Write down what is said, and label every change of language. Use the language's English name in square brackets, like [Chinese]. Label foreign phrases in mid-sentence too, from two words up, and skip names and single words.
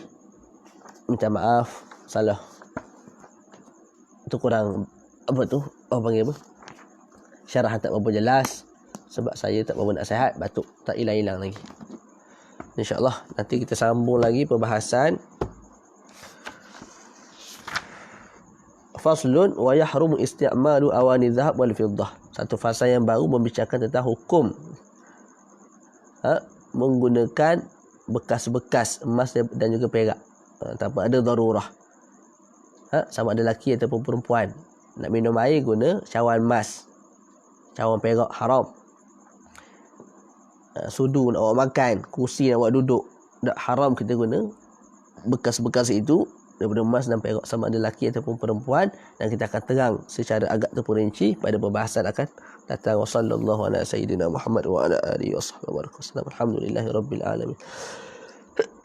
[Malay] Minta maaf, salah. Itu kurang apa tu? Orang panggil apa? Syarahan tak berapa jelas. Sebab saya tak berapa nasihat, batuk tak hilang-hilang lagi. InsyaAllah nanti kita sambung lagi perbahasan [Arabic] فصل ويحرم استعمال أواني ذهب والفضة. [Malay] Satu fasal yang baru membicarakan tentang hukum menggunakan bekas-bekas emas dan juga perak tanpa ada darurah. Sama ada lelaki ataupun perempuan nak minum air guna cawan emas, cawan perak haram. Sudu nak buat makan, kursi nak buat duduk, tak haram kita guna bekas-bekas itu daripada emas dan perak, sama ada lelaki ataupun perempuan. Dan kita akan terang secara agak terperinci pada pembahasan akan datang. [Arabic] وصلى الله على سيدنا محمد وعلى آله وصحبه وسلم. الحمد لله رب العالمين.